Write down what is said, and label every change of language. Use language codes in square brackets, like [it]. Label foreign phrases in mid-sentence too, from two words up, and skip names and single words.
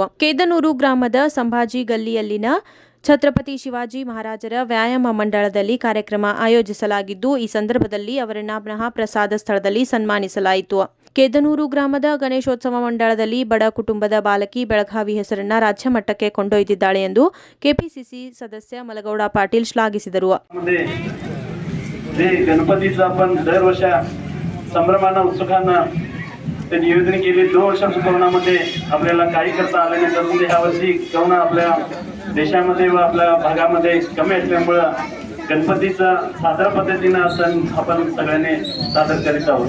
[kn] ಕೇದನೂರು ಗ್ರಾಮದ ಸಂಭಾಜಿ ಗಲ್ಲಿಯಲ್ಲಿನ ಛತ್ರಪತಿ ಶಿವಾಜಿ ಮಹಾರಾಜರ ವ್ಯಾಯಾಮ ಮಂಡಳದಲ್ಲಿ ಕಾರ್ಯಕ್ರಮ ಆಯೋಜಿಸಲಾಗಿದ್ದು, ಈ ಸಂದರ್ಭದಲ್ಲಿ ಅವರನ್ನ ಮಹಾಪ್ರಸಾದ ಸ್ಥಳದಲ್ಲಿ ಸನ್ಮಾನಿಸಲಾಯಿತು. ಕೇದನೂರು ಗ್ರಾಮದ ಗಣೇಶೋತ್ಸವ ಮಂಡಳದಲ್ಲಿ ಬಡ ಕುಟುಂಬದ ಬಾಲಕಿ ಬೆಳಗಾವಿ ಹೆಸರನ್ನ ರಾಜ್ಯ ಮಟ್ಟಕ್ಕೆ ಕೊಂಡೊಯ್ದಿದ್ದಾಳೆ ಎಂದು ಕೆಪಿಸಿಸಿ ಸದಸ್ಯ ಮಲಗೌಡ ಪಾಟೀಲ ಶ್ಲಾಘಿಸಿದರು. [mr] गणपतीचा आपण दरवर्षी संभ्रमानं उत्सुकानं ते नियोजन केले. 2 वर्षाच्या कोरोनामध्ये आपल्याला काही करता आलं नाही, त्यामुळे यावर्षी कोरोना आपल्या देशामध्ये व आपल्या भागामध्ये कमी असल्यामुळे गणपतीचा सादर पद्धतीनं सण आपण सगळ्यांनी सादर करीत आहोत.